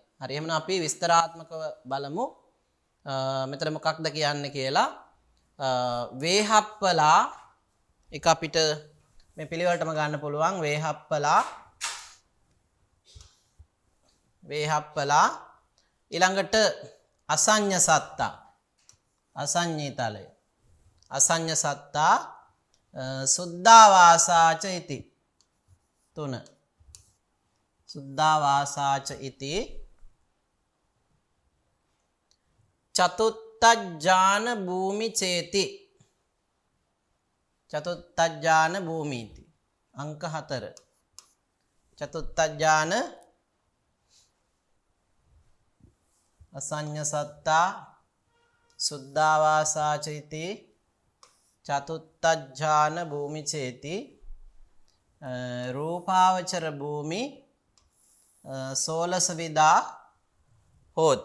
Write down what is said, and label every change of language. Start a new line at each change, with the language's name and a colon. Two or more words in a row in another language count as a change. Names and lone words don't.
Sinhala: හරි එහෙනම් අපි විස්තරාත්මකව බලමු මෙතන මොකක්ද කියන්නේ කියලා. වේහප්පලා එක අපිට මේ පිළිවෙලටම ගන්න පුළුවන්.
Pali: වේහප්පලා ඊළඟට අසඤ්ඤ සත්තා අසඤ්ඤීතලය අසඤ්ඤ සත්තා සුද්ධාවාසාච ඉති 3 සුද්ධාවාසාච ඉති චතුත්ථ ඥාන භූමි චේති චතුත්ථ ඥාන භූමීති අංක 4 චතුත්ථ ඥාන අසඤ්ඤ සත්තා සුද්ධාවාසාච ඉති චතුත්ථ ඥාන භූමි චේති රූපාවචර භූමි 16 විදා හෝති.